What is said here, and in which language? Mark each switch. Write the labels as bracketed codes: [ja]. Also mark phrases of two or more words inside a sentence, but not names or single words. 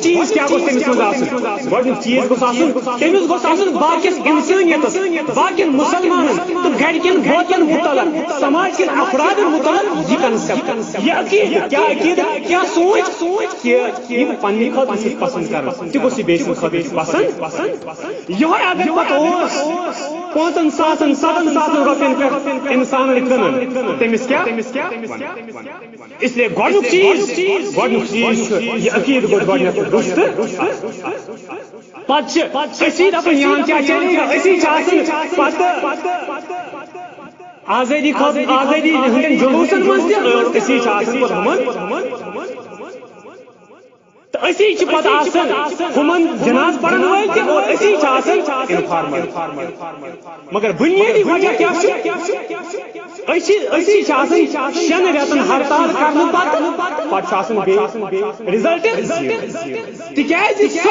[ks] چیٖز کیٛاہ گوٚژھ تٔمِس منٛز آسُن گۄڈنیُک چیٖز گوٚژھ آسُن تٔمِس گوٚژھ آسُن باقیَس اِنسٲنیتس باقین مُسلمانن تہٕ گرِکٮ۪ن بٲژن مُتعلق سماج کٮ۪ن افرادن مُتعلق یہِ کنسیپٹ یہِ عقیٖدٕ کیٛاہ سونٛچ کہِ یِم پننہِ خٲطرٕ چھِ پسند کران تہِ گوٚژھ یہِ بیٚیہِ سٕنٛدِ خٲطرٕ تہِ پسند یِہوے اگر پتہٕ اوس 5,000-7,000 رۄپین پٮ۪ٹھ انسانن کٕنان تٔمِس کیٛاہ اسلیے گۄڈنیُک چیٖز چھُ یہِ عقیٖدٕ گوٚژھ گۄڈنیتھ درست پتہٕ چھِ أسی دپان [ur] یہاں کیٛاہ چلے گا [ks] أسی چھِ آسان پتہٕ آزٲدی ہٕنٛدٮ۪ن جلوٗسن منٛز تہِ أسی چھِ آسان پتہٕ ہُمن تہٕ أسی چھِ پتہٕ آسان ہُمن جناز پرن وٲلۍ تہِ اور أسی چھِ آسان انفارمر مگر بُنیٲدی وجہ کیٛاہ چھُ أسی چھِ آسان 6 رٮ۪تن ہڑتال کرنہٕ پتہٕ چھُ آسان بیٚیہِ رِزلٹ تِکیٛازِ سُہ